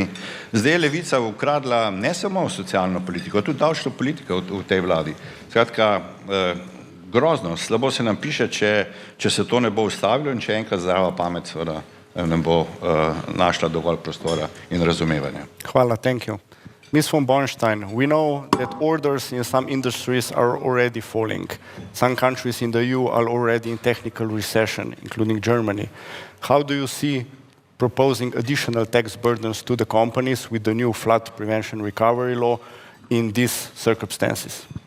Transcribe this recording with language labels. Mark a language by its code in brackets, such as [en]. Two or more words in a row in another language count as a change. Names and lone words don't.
[sl] Zdaj je Levica ukradla ne samo socialno politiko, tudi davčno politiko v tej vladi. Skratka, grozno, slabo se nam piše, če se to ne bo ustavilo in če enkrat zdrava pamet seveda ne bo našla dovolj prostora in razumevanja. Hvala, [en] thank you. Ms. von Bornstein, we know that orders in some industries are already falling. Some countries in the EU are already in technical recession, including Germany. How do you see proposing additional tax burdens to the companies with the new flood prevention recovery law in these circumstances?